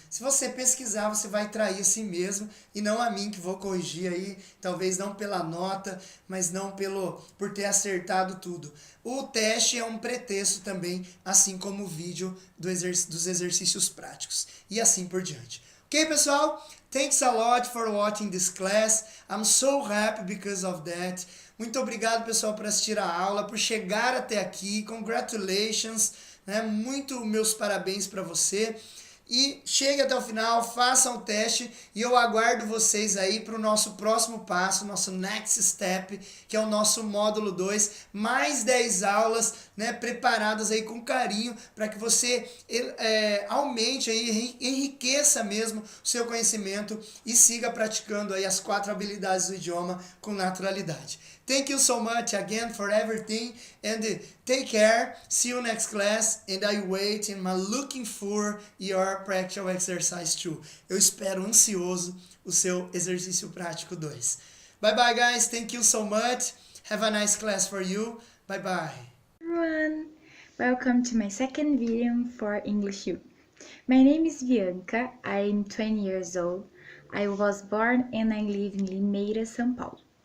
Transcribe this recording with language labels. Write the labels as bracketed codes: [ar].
[pt] Se você pesquisar, você vai trair a si mesmo e não a mim, que vou corrigir aí, talvez não pela nota, mas não por ter acertado tudo. O teste é um pretexto também, assim como o vídeo dos exercícios práticos e assim por diante. Ok, pessoal? [en] Thanks a lot for watching this class. I'm so happy because of that. [pt] Muito obrigado, pessoal, por assistir a aula, por chegar até aqui. Congratulations, né? Muito meus parabéns para você. E chegue até o final, façam o teste e eu aguardo vocês aí para o nosso próximo passo, nosso next step, que é o nosso módulo 2, mais 10 aulas, né, preparadas aí com carinho para que você aumente aí, enriqueça mesmo o seu conhecimento e siga praticando aí as 4 habilidades do idioma com naturalidade. [en] Thank you so much again for everything and take care. See you next class and I wait and I'm looking for your practical exercise 2. [pt] Eu espero ansioso o seu exercício prático 2. [en] Bye bye guys, thank you so much. Have a nice class for you. Bye bye. Everyone, welcome to my second video for English U. My name is Bianca, I'm 20 years old. I was born and I live in Limeira, São Paulo.